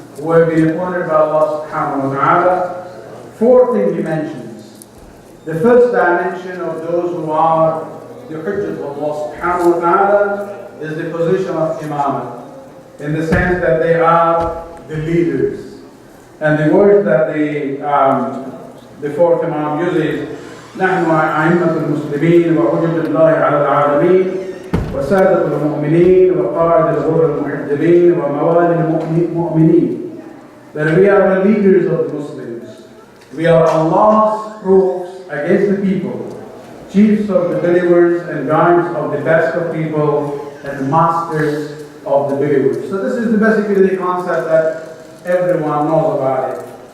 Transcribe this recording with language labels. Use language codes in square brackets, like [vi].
[en] who have been appointed by Allah subhanahu wa ta'ala. Four things he mentions. The first dimension of those who are the hujjat of Allah subhanahu wa ta'ala is the position of Imam, in the sense that they are the leaders. And the word that the fourth Imam uses, [ar] نحن أئمة المسلمين وحجة الله على العالمين وسادة المؤمنين وقائد الغر المحجلين وموالي المؤمنين. [en] That we are the leaders of the Muslims. We are Allah's proofs against the people, chiefs of the believers and guides of the best of people and masters of the believers. So this is basically the concept that everyone knows about it.